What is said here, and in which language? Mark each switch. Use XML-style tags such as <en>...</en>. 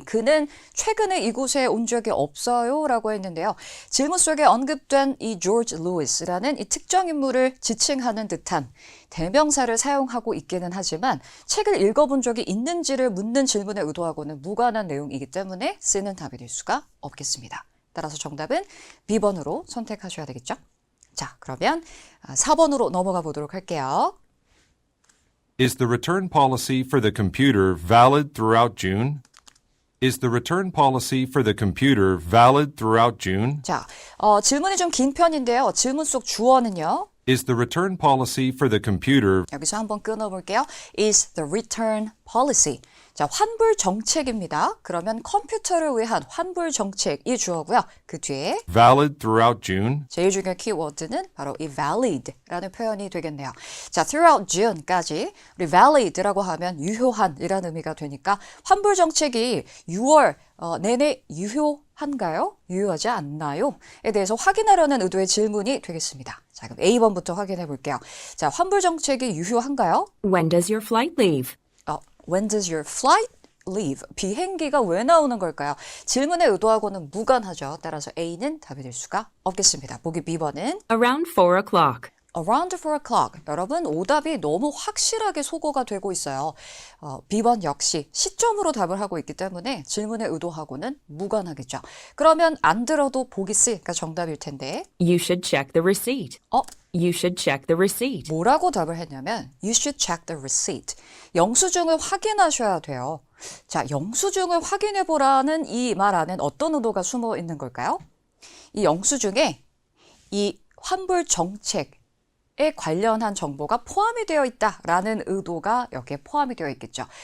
<ko>그는 최근에 이곳에 온 적이 없어요 라고 했는데요. 질문 속에 언급된 이 조지 루이스라는 이 특정 인물을 지칭하는 듯한 대명사를 사용하고 있기는 하지만 책을 읽어본 적이 있는지를 묻는 질문에 의도하고는 무관한 내용이기 때문에 C는 답이 될 수가 없겠습니다. 따라서 정답은 B번으로 선택하셔야 되겠죠. 자, 그러면 4번으로 넘어가 보도록 할게요.</ko> <en>Is the return policy for the computer valid throughout June? Is the return policy for the computer valid throughout June?</en> <ko>자, 질문이 좀 긴 편인데요. 질문 속 주어는요.</ko> <en>Is the return policy for the computer</en> <ko>여기서 한번 끊어볼게요.</ko> <en>Is the return policy.</en> <ko>자, 환불 정책입니다. 그러면 컴퓨터를 위한 환불 정책이 주어고요. 그 뒤에</ko> <en>valid throughout June?</en> <ko>제일 중요한 키워드는 바로 이 valid라는 표현이 되겠네요. 자,</ko> <en>throughout June</en> <ko>까지 우리 valid라고 하면 유효한이라는 의미가 되니까 환불 정책이 6월 내내 유효한가요? 유효하지 않나요? 에 대해서 확인하려는 의도의 질문이 되겠습니다. 자, 그럼 A번부터 확인해 볼게요. 자, 환불 정책이 유효한가요?</ko> <en>When does your flight leave? When does your flight leave?</en> <ko>비행기가 왜 나오는 걸까요? 질문의 의도하고는 무관하죠. 따라서 A는 답이 될 수가 없겠습니다. 보기 B번은</ko> <en>Around 4 o'clock. around 4 o'clock.</en> <ko>여러분, 오답이 너무 확실하게 소거가 되고 있어요. B번 역시 시점으로 답을 하고 있기 때문에 질문의 의도하고는 무관하겠죠. 그러면 안 들어도 보기 C가 정답일 텐데</ko> <en>You should check the receipt. You should check the receipt.</en> <ko>뭐라고 답을 했냐면</ko> <en>You should check the receipt.</en> <ko>영수증을 확인하셔야 돼요. 자, 영수증을 확인해보라는 이 말 안엔 어떤 의도가 숨어 있는 걸까요? 이 영수증에 이 환불 정책에 관련한 정보가 포함이 되어 있다라는 의도가 여기에 포함이 되어 있겠죠.</ko>